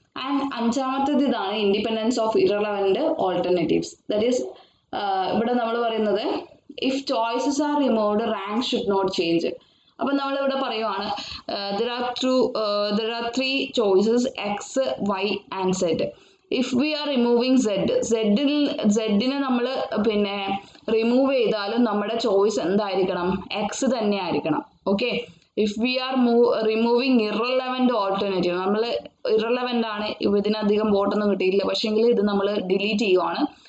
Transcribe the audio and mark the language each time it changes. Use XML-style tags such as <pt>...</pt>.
<en>and</en> <ml>അഞ്ചാമത്തേത് ഇതാണ്,</ml> <en>Independence of irrelevant alternatives. That is</en> <ml>ഇവിടെ നമ്മൾ പറയുന്നത്</ml> <en>If choices are removed rank should not change.</en> <ml>അപ്പം നമ്മളിവിടെ പറയുവാണ്</ml> <en>there are three choices x, y and z. If we are removing</en> <ml>സെഡിനെ നമ്മൾ റിമൂവ് ചെയ്താലും നമ്മുടെ ചോയ്സ് എന്തായിരിക്കണം? എക്സ് തന്നെ ആയിരിക്കണം. Okay,</ml> <en>if we are removing irrelevant alternative,</en> <ml>നമ്മൾ ഇറലവൻ്റ് ആണ്, ഇതിനധികം വോട്ടൊന്നും കിട്ടിയില്ല, പക്ഷേങ്കിൽ ഇത് നമ്മൾ ഡിലീറ്റ് ചെയ്യുവാണ്.</ml>